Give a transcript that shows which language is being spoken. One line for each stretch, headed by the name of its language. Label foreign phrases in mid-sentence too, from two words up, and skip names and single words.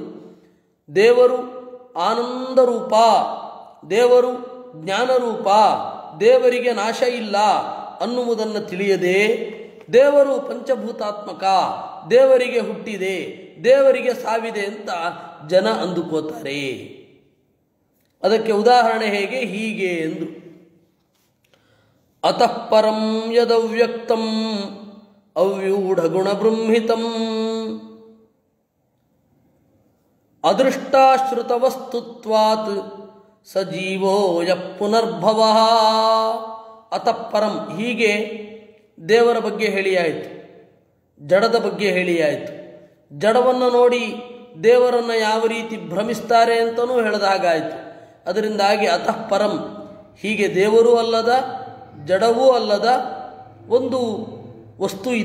Kannada: ದೇವರು ಆನಂದರೂಪ, ದೇವರು ಜ್ಞಾನರೂಪ, ದೇವರಿಗೆ ನಾಶ ಇಲ್ಲ ಅನ್ನುವುದನ್ನು ತಿಳಿಯದೆ ದೇವರು ಪಂಚಭೂತಾತ್ಮಕ, ದೇವರಿಗೆ ಹುಟ್ಟಿದೆ, ದೇವರಿಗೆ ಸಾವಿದೆ ಅಂತ ಜನ ಅಂದುಕೋತಾರೆ. ಅದಕ್ಕೆ ಉದಾಹರಣೆ ಹೀಗೆ ಎಂದು.
Sanskrit: ಅತಃ ಪರಂ ಯದವ್ಯಕ್ತಂ ಅವ್ಯೂಢಗುಣ ಬೃಂಹಿತಂ ಅದೃಷ್ಟಾಶ್ರುತವಸ್ತುತ್ವಾತ್ ಸಜೀವೋ ಯಃ ಪುನರ್ಭವಃ. ಅತಃ ಪರಂ,
Kannada: ಹೀಗೆ ದೇವರ ಬಗ್ಗೆ ಹೇಳಿಯಾಯಿತು, ಜಡದ ಬಗ್ಗೆ ಹೇಳಿಯಾಯಿತು. ಜಡವನ್ನು ನೋಡಿ ದೇವರನ್ನು ಯಾವ ರೀತಿ ಭ್ರಮಿಸ್ತಾರೆ ಅಂತಲೂ ಹೇಳಿದಾಗಾಯಿತು. ಅದರಿಂದಾಗಿ
Sanskrit: ಅತಃ ಪರಂ,
Kannada: ಹೀಗೆ ದೇವರೂ ಅಲ್ಲದ ಜಡವೂ ಅಲ್ಲದ ಒಂದು ವಸ್ತು ಇದೆ.